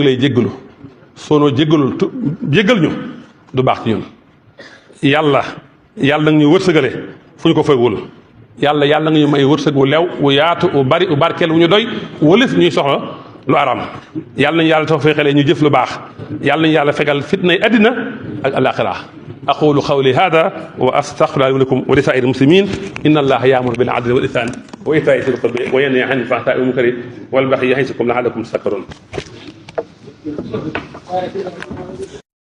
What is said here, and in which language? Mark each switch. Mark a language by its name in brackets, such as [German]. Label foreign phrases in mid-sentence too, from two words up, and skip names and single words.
[Wolof] lay jéggalu soonoo jéggalul jéggal ñu du baax ci ñun yàlla nag ñu wërsëgale fu ñu ko fëgwul yàlla nga ñu may wërsëg wu lew wu yaatu wu bari wu barkeel wu ñu doy wëlif ñuy soxla lu aram yàlla nañu yàlla tawfiqale ñu jëf lu baax yàlla nañu yàlla fegal fitnay addina ak alaxira [Arabic] أقول قولي هذا وأستغفر الله لكم ولسائر المسلمين إن الله يأمر بالعدل والإحسان وإيتاء ذي القربى وينهى عن الفحشاء والمنكر والبغي يعظكم لعلكم تذكرون